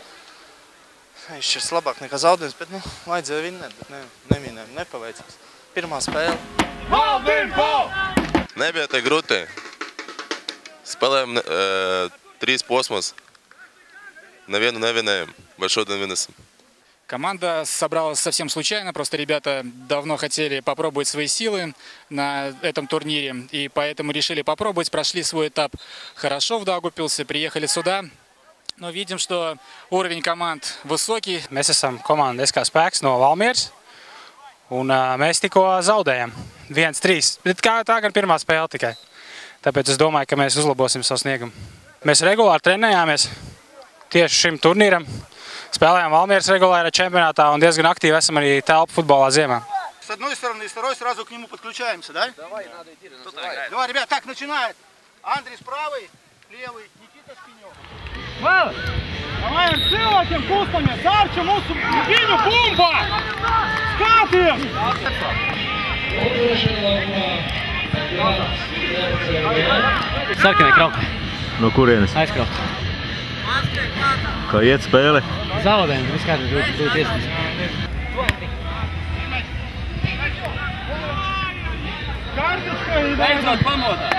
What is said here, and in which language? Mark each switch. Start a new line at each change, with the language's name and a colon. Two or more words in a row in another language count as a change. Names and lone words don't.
Latvian: Neizšķirs labāk nekā zaudējums, bet vajadzēja vinnēt, bet nepaveicās. Pirmā spēle. Nebija tā grūti. Spēlējām 3 posmus. Nevienu nevinējām, bet šodien vinesim.
Russian: Команда собралась совсем случайно, просто ребята давно хотели попробовать свои силы на этом турнире, и поэтому решили попробовать, прошли свой этап хорошо в Daugavpilsi, приехали сюда, но видим, что уровень команд высокий.
Latvian: Mēs esam komanda SK Spēks no Valmieras, un mēs tikko zaudējam 1-3, bet tā gan pirmā spēle tikai. Tāpēc es domāju, ka mēs uzlabosim savu sniegumu. Mēs regulāri trenējāmies tieši šim turnīram. Spēlējām Valmieras regulārā чемпионата, un diezgan aktīvi esam arī telpu futbolā ziemā.
Russian: С одной стороны и с второй сразу к нему подключаемся, да? Давай, надо идти. Давай, ребят, так начинает. Андрей с правой, левый, Никита Шпинев. Давай целым пустами, Сарча, мусу, Евгению, бомба! Скатываем!
Latvian: Sarkanai krauti. No kurienes? Aizkrauti. Kā iet spēle? Zaudējam, viss kārtībā, grūti iespējas. Beidzot pamotā.